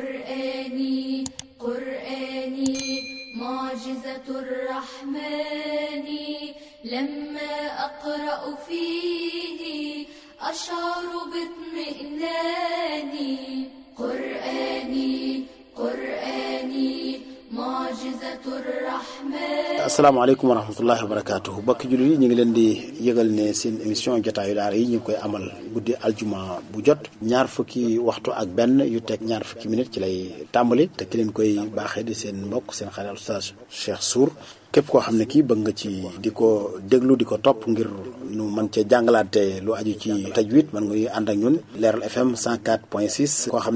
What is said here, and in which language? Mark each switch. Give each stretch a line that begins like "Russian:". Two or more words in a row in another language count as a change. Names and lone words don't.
Arabic: قرآني قرآني معجزة الرحمن لما أقرأ فيه أشعر باطمئنان قرآني قرآني معجزة الرحمن. السلام عليكم ورحمة الله وبركاته
Wolof: bokki jullit yi ñu ngi leen di yëgal ne seen émission jotaayu daara yi ñu ngi koy amal guddi aljuma bu jot ñaar fukki waxtu ak benn yu teg ñaar fukki minute ci lay tàmbali te ki leen koy baaxee di seen mbokk seen xarit Oustaz Cheikh Sour képp koo xam ne kii bëgg nga ci di ko déglu di ko topp ngir nu mën cee jàngalaate lu aju ci tajwid mën nga ànd ak ñun Leeral FM 104.6 koo xam